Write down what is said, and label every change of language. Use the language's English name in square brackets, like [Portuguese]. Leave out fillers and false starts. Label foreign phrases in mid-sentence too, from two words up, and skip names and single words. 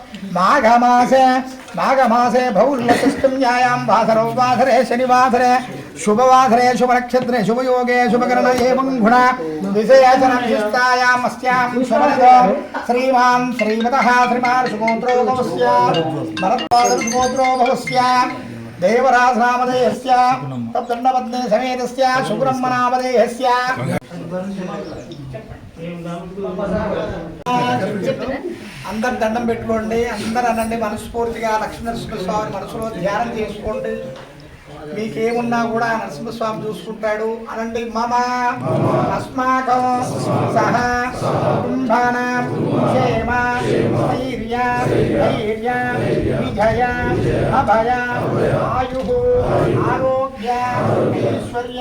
[Sanskrit] माघमासे भौल्यषष्ठ्यां वासरौ वासरे शनिवासरे शुभवासरे शुभनक्षत्रे शुभयोगे शुभकरण एवं गुण विशेषणविशिष्टायाम् अस्यां शुभयो श्रीमान् श्रीमतः श्रीमान् सुगोत्रो भवस्य भरद्वाज सुगोत्रो भवस्य देवराजनामधेयस्य तद्दण्डपत्नी समेतस्य शुभब्रह्मनामधेयस्य [Telugu] అందరు దండం పెట్టుకోండి అందరూ అనండి మనస్ఫూర్తిగా లక్ష్మీనరసింహస్వామి మనసులో ధ్యానం చేసుకోండి మీకేమున్నా కూడా నరసింహస్వామి చూసుకుంటాడు అనండి [Sanskrit] మమ అస్మాకం సహ కుటుంబానాం క్షేమ ధైర్య విజయ అభయ ఆయు ఆరోగ్య ఐశ్వర్య